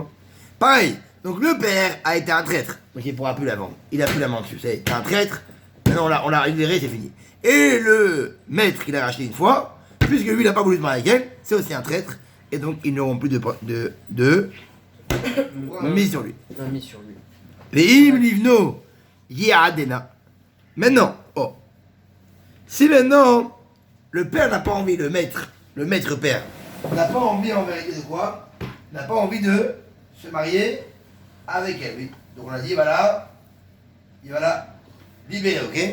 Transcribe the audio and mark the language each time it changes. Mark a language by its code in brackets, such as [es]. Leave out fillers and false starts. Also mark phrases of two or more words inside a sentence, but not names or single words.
[fr] Pareil, donc le père a été un traître, donc il ne pourra plus la vendre. Il a plus la main dessus, c'est un traître, maintenant on l'a libéré, c'est fini. Et le maître qui l'a racheté une fois, puisque lui il n'a pas voulu se marier avec elle, c'est aussi un traître, et donc ils n'auront plus de mise sur lui. On a mis sur lui. [he] ואם לבנו ייעדנה. [fr] Maintenant, oh. Si maintenant, le père n'a pas envie, le maître père, n'a pas envie en vérité de quoi? N'a pas envie de se marier avec elle, oui. Donc on a dit, voilà, il va la libérer, ok?